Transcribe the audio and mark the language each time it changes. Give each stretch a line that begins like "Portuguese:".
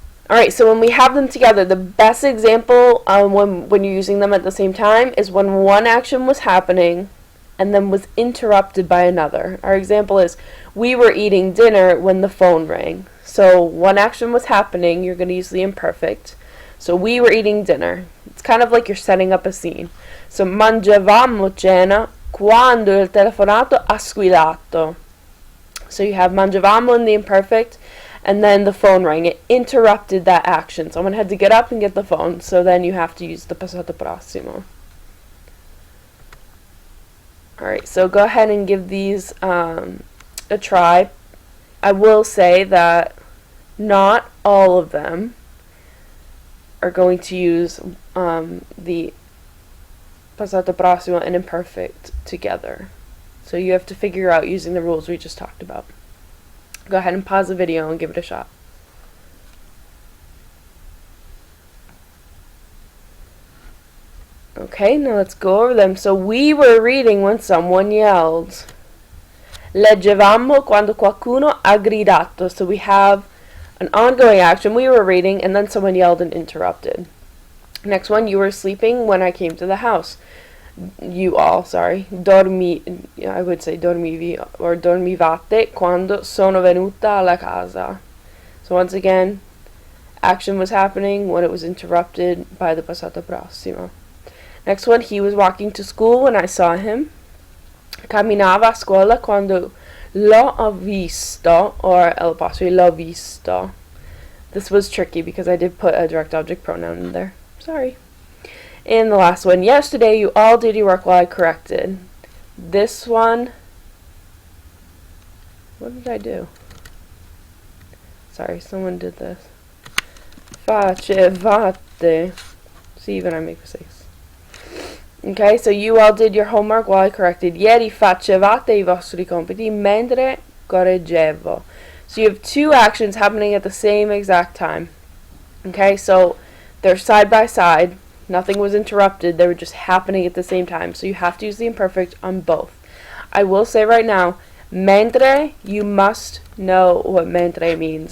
English: Alright, so when we have them together, the best example when you're using them at the same time is when one action was happening and then was interrupted by another. Our example is, we were eating dinner when the phone rang. So one action was happening, you're going to use the imperfect. So we were eating dinner. It's kind of like you're setting up a scene.
Italian: So mangiavamo cena quando il telefonato ha squillato.
English: So you have mangiavamo in the imperfect, and then the phone rang. It interrupted that action. Someone had to get up and get the phone, so then you have to use the passato prossimo. Alright, so go ahead and give these a try. I will say that not all of them are going to use the passato prossimo and imperfect together. So you have to figure out using the rules we just talked about. Go ahead and pause the video and give it a shot. Okay, now let's go over them. So we were reading when someone yelled.
Italian: Leggevamo quando qualcuno ha gridato.
English: So we have an ongoing action. We were reading and then someone yelled and interrupted. Next one, you were sleeping when I came to the house. You all, sorry. I would say
Italian: dormivi or dormivate quando sono venuta alla casa.
English: So once again, action was happening when it was interrupted by the passato prossimo. Next one, he was walking to school when I saw him.
Italian: Camminava a scuola quando l'ho visto, or l'ho visto.
English: This was tricky because I did put a direct object pronoun in there. Sorry. And the last one, yesterday you all did your work while I corrected. This one, what did I do? Sorry, someone did this. Facevate. See, even I make mistakes. Okay, so you all did your homework while I corrected.
Italian: Ieri facevate I vostri compiti mentre correggevo.
English: So you have two actions happening at the same exact time. Okay, so they're side by side. Nothing was interrupted. They were just happening at the same time. So you have to use the imperfect on both. I will say right now, mentre, you must know what mentre means.